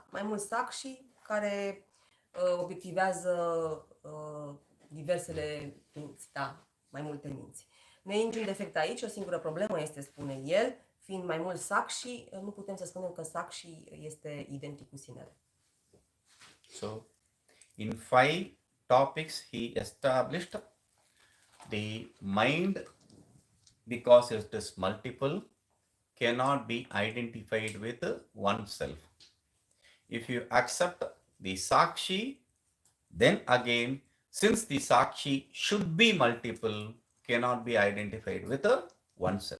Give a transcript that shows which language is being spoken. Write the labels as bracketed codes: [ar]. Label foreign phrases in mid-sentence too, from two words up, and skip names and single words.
[ro] Mai mult Sakshi care obiectivează diversele minți, da? Mai multe minți. Nu e niciun defect aici, o singură problemă este, spune el, fiind mai mult Sakshi, nu putem să spunem că Sakshi este identic cu sinele. [en] So, in 5 topics he established the mind, because it is multiple, cannot be identified with oneself. If you accept the Sakshi, then again, since the Sakshi should be multiple, cannot be identified with oneself.